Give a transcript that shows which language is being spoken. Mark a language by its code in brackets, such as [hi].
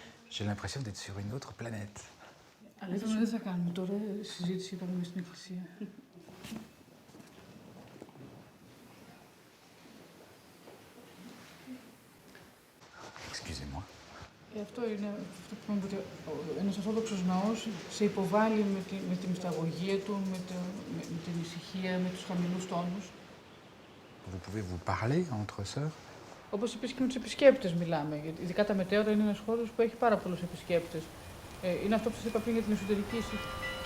[fr] J'ai l'impression d'être sur une autre planète. [el] Αλήθεια δεν θα κάνουμε τώρα συζήτηση για πάμε στην εκκλησία. [fr] Excusez-moi. [el] Αυτό είναι αυτό που είπαμε, ότι ένας Ορθόδοξος ναός σε υποβάλλει με τη μυσταγωγία του, με την ησυχία, με τους χαμηλούς τόνους. [fr] Vous pouvez vous parler entre sœurs? [el] Όπως επίσης και με τους επισκέπτες μιλάμε. Γιατί ειδικά τα μετέωρα είναι ένας χώρος που έχει πάρα πολλούς επισκέπτες. Είναι αυτό που σας είπα πριν για την εσωτερική ησυχία.